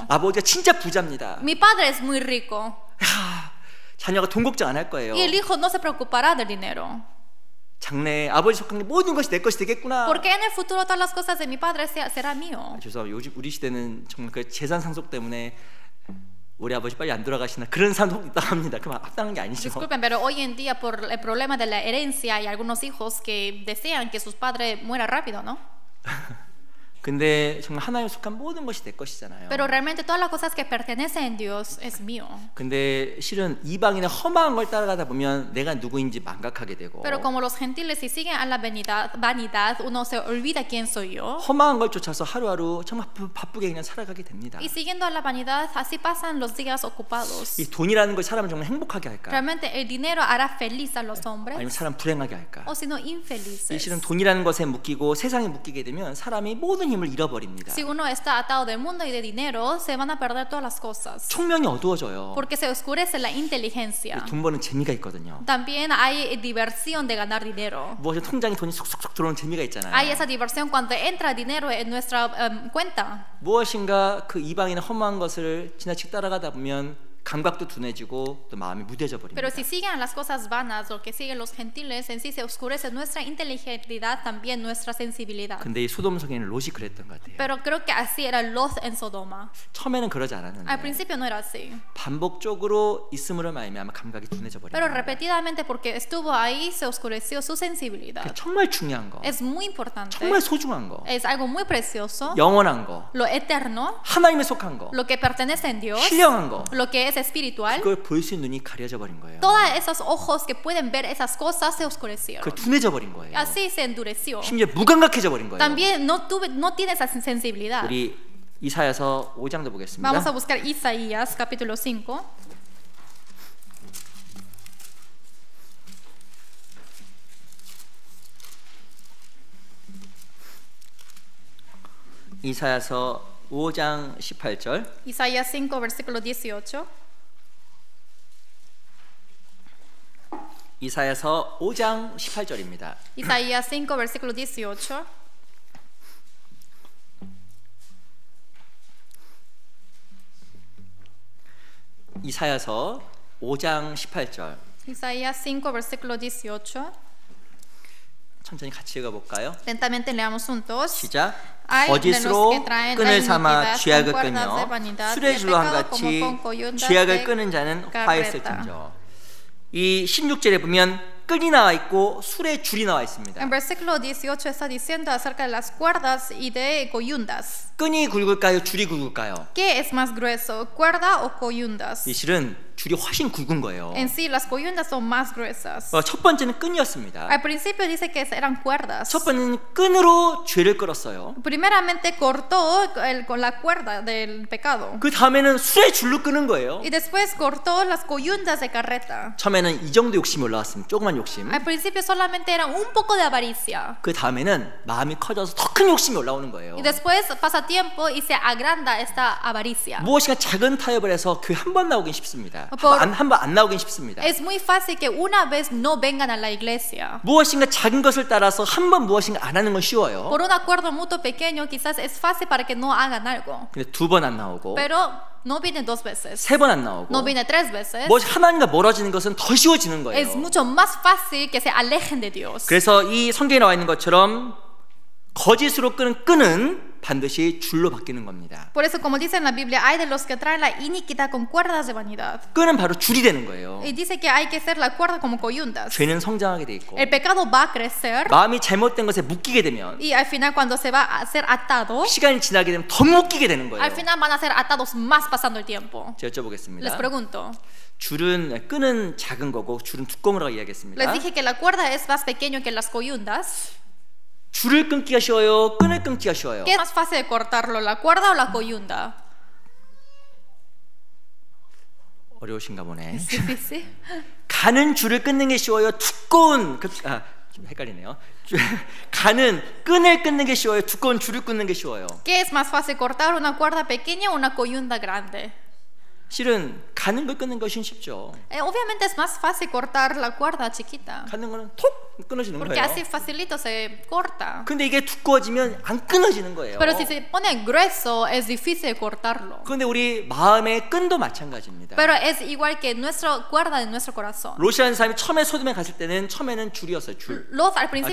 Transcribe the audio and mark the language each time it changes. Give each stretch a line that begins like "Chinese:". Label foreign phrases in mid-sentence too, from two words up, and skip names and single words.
Korean: 아버지가 진짜 부자입니다.
Spanish: Mi padre es muy rico
Korean: 야, 자녀가 돈 걱정 안 할 거예요.
Spanish: y el hijo no se preocupará del dinero.
Korean: 장래에 아버지 속한 게 모든 것이 내 것이 되겠구나.
Spanish: Porque en el futuro todas las cosas de mi padre será mío.
Korean: 죄송합니다. 요즘 우리 시대는 정말 그 재산 상속 때문에 우리 아버지 빨리 안 돌아가시나 그런 상속 있다고 합니다. 그만 합당한 게 아니죠.
Spanish: Disculpen, pero hoy en día por el problema de la herencia hay algunos hijos que desean que sus padres mueran rápido, ¿no?
Korean: 근데 정말 하나님에 속한 모든 것이 내 것이잖아요.
Spanish: Pero realmente todas las cosas que pertenecen a Dios es mío.
Korean: 근데 실은 이방인의 험한 걸 따라가다 보면 내가 누구인지 망각하게 되고
Spanish: Pero como los gentiles si siguen a la vanidad, uno se olvida quién soy yo.
Korean: 험한 걸 쫓아서 하루하루 정말 바쁘게 그냥 살아가게 됩니다.
Spanish: Y siguiendo a la vanidad, así pasan los días ocupados.
Korean: 이 돈이라는 걸 사람을 정말 행복하게 할까?
Spanish: ¿Realmente el dinero hará feliz a los
Korean: 아니면
Spanish: hombres?
Korean: 사람 불행하게 할까?
Spanish: O si no,
Korean: 이
Spanish: infelices.
Korean: 실은 돈이라는 것에 묶이고 세상에 묶이게 되면 사람이 모든 힘을 잃어버립니다.
Spanish: Si uno está atado del mundo y de dinero, se van a perder todas las cosas.
Korean: 총명이 어두워져요.
Spanish: Porque se oscurece la inteligencia.
Korean: 돈 버는 재미가 있거든요.
Spanish: También hay diversión de ganar dinero.
Korean: 무엇이 통장에 돈이 쏙쏙쏙 들어오는 재미가 있잖아요.
Spanish: Hay esa diversión cuando entra dinero en nuestra cuenta.
Korean: 무엇인가 그 이방인의 험한 것을 지나치게 따라가다 보면 감각도 둔해지고 또 마음이 무뎌져 버립니다.
Spanish: Pero si siguen las cosas vanas, lo que siguen los gentiles, en sí se oscurece nuestra inteligibilidad, también nuestra sensibilidad.
Korean: 근데 이 소돔 성에는 롯이 그랬던 것 같아요.
Spanish: Pero creo que así era Lot en Sodoma.
Korean: 처음에는 그러지
Spanish: Al
Korean: 않았는데
Spanish: principio no era así.
Korean: 반복적으로 있음으로 말미암아 감각이 둔해져 버립니다.
Spanish: Pero repetidamente porque estuvo ahí se oscureció su sensibilidad.
Korean: 그게 정말 중요한 거,
Spanish: Es muy importante.
Korean: 정말 소중한 거,
Spanish: Es algo muy precioso.
Korean: 영원한 거,
Spanish: Lo eterno,
Korean: 하나님에 속한 거,
Spanish: lo que pertenece a Dios,
Korean: 신령한 거,
Spanish: lo que es espiritual.
Korean: 그걸 볼 수 있는 눈이 가려져 버린 거예요.
Spanish: Todos esos ojos que pueden ver esas cosas se oscurecieron.
Korean: 그 둔해져 버린 거예요.
Spanish: Así se endureció.
Korean: 심지어 무감각해져 버린 거예요.
Spanish: También no tiene esa sensibilidad.
Korean: 우리 이사야서 5장도 보겠습니다.
Spanish: Vamos a buscar Isaías capítulo 5.
Korean: 이사야서 5장 18절.
Spanish: Isaías 5 versículo 18.
Korean: 이사야서 5장 18절입니다.
Spanish: Isaías 5 versículo 18.
Korean: 이사야서 5장 18절.
Spanish: Isaías 5 versículo 18.
Korean: 천천히 같이 읽어볼까요?
Spanish: Lentamente leamos juntos.
Korean: 시작.
Spanish: Hay de los
Korean: 거짓으로
Spanish: que traen la
Korean: 끈을 삼아
Spanish: iniquidad
Korean: 쥐약을
Spanish: con cuerdas de
Korean: 끄며
Spanish: vanidad,
Korean: 술의
Spanish: y
Korean: 줄로
Spanish: el pecado
Korean: 한같이
Spanish: como con coyundas
Korean: 쥐약을
Spanish: de
Korean: 끄는 자는
Spanish: carreta.
Korean: 화했을진저. 이 16절에 보면 끈이 나와 있고 술의 줄이 나와 있습니다.
Spanish: En versículo 18 está diciendo acerca de las cuerdas y de coyundas.
Korean: 끈이 굵을까요? 줄이 굵을까요?
Spanish: ¿Qué es más grueso, cuerda o coyundas?
Korean: 이 실은 줄이 훨씬 굵은 거예요.
Spanish: En sí, las coyundas son más gruesas.
Korean: 첫 번째는 끈이었습니다.
Spanish: Al principio dice que eran cuerdas.
Korean: 첫 번째는 끈으로 죄를 끌었어요.
Spanish: Primeramente cortó con la cuerda del pecado.
Korean: 그 다음에는 술의 줄로 끄는 거예요.
Spanish: Y después cortó las coyundas de carreta.
Korean: 처음에는 이 정도 욕심이 올라왔습니다. 조그만 욕심.
Spanish: Al principio solamente era un poco de avaricia.
Korean: 그 다음에는 마음이 커져서 더 큰 욕심이 올라오는 거예요.
Spanish: Y después pasa tiempo y se agranda esta avaricia.
Korean: 무엇인가 작은 타협을 해서 교회 한 번 나오긴 쉽습니다.
Spanish: por-
Korean: 한 번 안 나오긴 쉽습니다.
Spanish: Es muy fácil que una vez no vengan a la iglesia.
Korean: 무엇인가 작은 것을 따라서 한 번 무엇인가 안 하는 건 쉬워요.
Spanish: Por un acuerdo mutuo pequeño quizás es fácil para que no hagan algo.
Korean: 근데 두 번 안 나오고
Spanish: Pero no viene 2 veces.
Korean: 세 번 안 나오고
Spanish: No viene 3 veces.
Korean: 뭐 하나님과 멀어지는 것은 더 쉬워지는 거예요.
Spanish: Es mucho más fácil que se alejen de Dios.
Korean: 그래서 이 성경에 나와 있는 것처럼 거짓으로 끄는 끈은 반드시 줄로 바뀌는 겁니다.
Spanish: Por eso, como dice en la Biblia, hay de los que traen la iniquidad con cuerdas de vanidad.
Korean: 끈은 바로 줄이 되는 거예요.
Spanish: Y dice que hay que hacer la cuerda como coyundas.
Korean: 죄는 성장하게 돼 있고
Spanish: El pecado va a crecer
Korean: 마음이 잘못된 것에 묶이게 되면
Spanish: y al final cuando se va a ser atado,
Korean: 시간이 지나게 되면 더 묶이게 되는 거예요.
Spanish: al final van a ser atados más pasando el tiempo.
Korean: 제가
Spanish: Les
Korean: 여쭤보겠습니다.
Spanish: pregunto.
Korean: 끈은 작은 거고 줄은 두꺼운 거라고 이야기했습니다.
Spanish: Les dije que la cuerda es más pequeño que las coyundas.
Korean: 줄을 끊기가 쉬워요? 끈을 끊기가 쉬워요?
Spanish: ¿Qué es más fácil de cortarlo, la cuerda o la coyunda?
Korean: 어려우신가 보네.
Spanish: Es difícil.
Korean: 가는 줄을 끊는 게 쉬워요? 좀 헷갈리네요. 끈을 끊는 게 쉬워요? 두꺼운 줄을 끊는 게 쉬워요?
Spanish: ¿Qué es más fácil, cortar una cuerda pequeña o una coyunda grande?
Korean: 실은 가는 걸 끊는 것이 쉽죠.
Spanish: Obviamente es más fácil cortar la cuerda chiquita,
Korean: 가는 거는 톡 끊어지는
Spanish: porque
Korean: 거예요.
Spanish: así facilito se corta.
Korean: 근데 이게 두꺼워지면 안 끊어지는 거예요.
Spanish: Pero si se pone grueso es difícil cortarlo.
Korean: 그런데 우리 마음의 끈도 마찬가지입니다.
Spanish: Pero es igual que nuestra cuerda de nuestro corazón.
Korean: 롯이라는 사람이 처음에 소돔에 갔을 때는 처음에는 줄이었어요. 줄.
Spanish: Lot al principio,